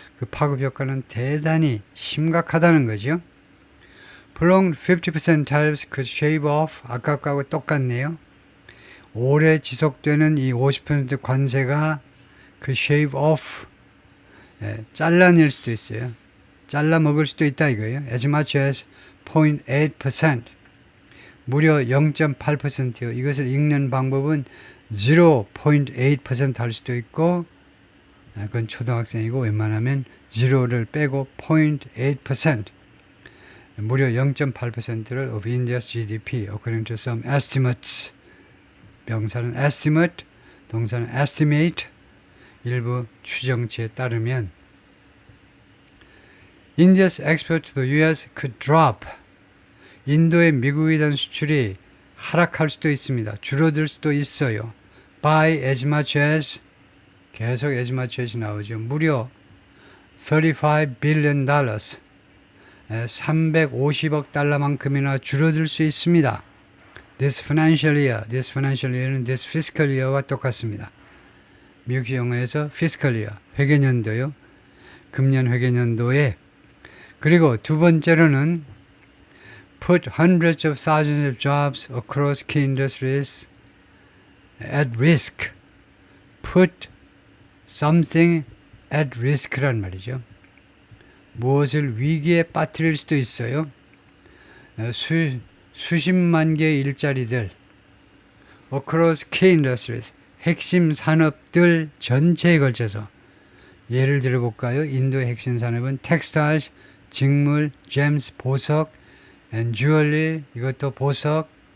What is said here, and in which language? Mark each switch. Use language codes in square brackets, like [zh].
[ko] 그 파급 효과는 대단히 심각하다는 거죠. [en] Prolonged 50% tariffs could shave off, [ko] 아까 거하고 똑같네요. 오래 지속되는 이 50% 관세가 그 [en] shave off, [ko] 잘라낼 수도 있어요. 잘라 먹을 수도 있다 이거예요. [en] As much as 0.8%, [ko] 무려 0.8%요. 이것을 읽는 방법은 0.8% 할 수도 있고, 그건 초등학생이고 웬만하면 0를 빼고 0.8%, 무려 0.8%를 [en] of India's GDP, according to some estimates. [ko] 명사는 estimate, 동사는 estimate, 일부 추정치에 따르면 [en] India's export to the U.S. could drop. [ko] 인도의 미국에 대한 수출이 하락할 수도 있습니다. 줄어들 수도 있어요. [en] By as much as, [ko] 계속 [en] as much as [ko] 나오죠. 무려 $35 billion, 350억 달러만큼이나 줄어들 수 있습니다. [en] This financial year는 this fiscal year와 [ko] 똑같습니다. 미국 영어에서 fiscal year, 회계년도요. 금년 회계년도에. 그리고 두 번째로는 [en] put hundreds of thousands of jobs across key industries at risk. put something at risk란 [ko] 말이죠. 무엇을 위기에 빠뜨릴 수도 있어요. 수십만 개의 일자리들 [en] across key industries, [ko] 핵심 산업들 전체에 걸쳐서. 예를 들어볼까요? 인도의 핵심 산업은 textiles, 직물, gems, 보석, and jewelry, 이것도 보석.